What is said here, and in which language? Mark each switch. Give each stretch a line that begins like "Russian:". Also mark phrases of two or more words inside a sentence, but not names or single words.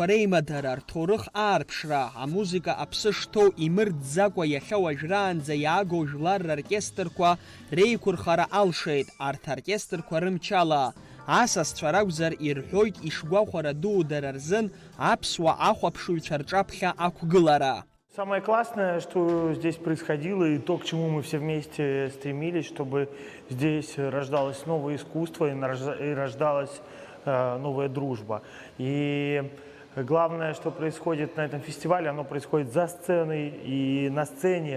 Abkhazian: реимадара, рҭоурых аарԥшра, амузика аԥсы шҭоу имырӡӡакәа иахьа уажәраанӡа иаагоу жәлар роркестрқәа реиқәырхара алшеит, арҭ аоркестрқәа рымчала. Асасцәа ракәзар ирҳәоит ишгәахәара дуу дара рзын аԥсуа ахәаԥшыҩцәа рҿаԥхьа ақәгылара.
Russian: Самое классное, что здесь происходило, и то, к чему мы все вместе стремились, чтобы здесь рождалось новое искусство и рождалась новая дружба. И главное, что происходит на этом фестивале, оно происходит за сценой и на сцене.